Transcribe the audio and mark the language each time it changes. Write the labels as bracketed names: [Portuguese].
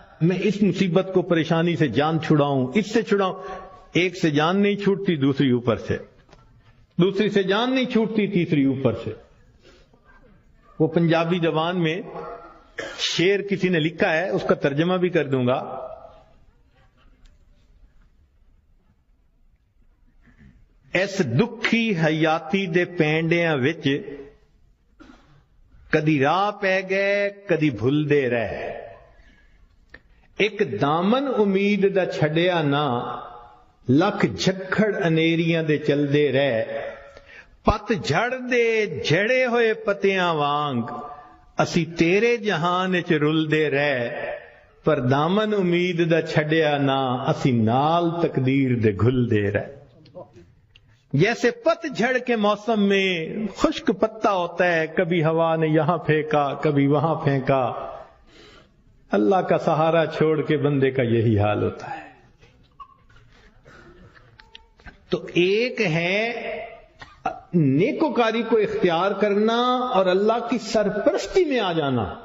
[Urdu] میں اس مصیبت کو پریشانی سے جان چھڑاؤں، اس سے چھڑاؤں. ایک سے جان نہیں چھوٹتی، دوسری اوپر سے، دوسری سے جان نہیں چھوٹتی، تیسری اوپر سے. وہ پنجابی زبان میں شعر کسی نے لکھا ہے، اس کا ترجمہ بھی کر دوں گا. [Punjabi] اس دکھی حیاتی دے پینڈیاں وچ کدی راہ پہ گئے کدی بھلدے رہ، ایک دامن امید دا چھڈیا نہ، لکھ جھکڑ انیریاں دے چلدے رہ، پت جھڑ دے جھڑے ہوئے پتیاں وانگ، اسی تیرے جہان وچ رلدے رہ، پر دامن امید دا چھڈیا نہ، اسی نال تقدیر دے گھلدے رہ. [Urdu] جیسے پت جھڑ کے موسم میں خشک پتا ہوتا ہے، کبھی ہوا نے یہاں پھینکا کبھی وہاں پھینکا، اللہ کا سہارا چھوڑ کے بندے کا یہی حال ہوتا ہے. تو ایک ہے نیکوکاری کو اختیار کرنا اور اللہ کی سرپرستی میں آ جانا.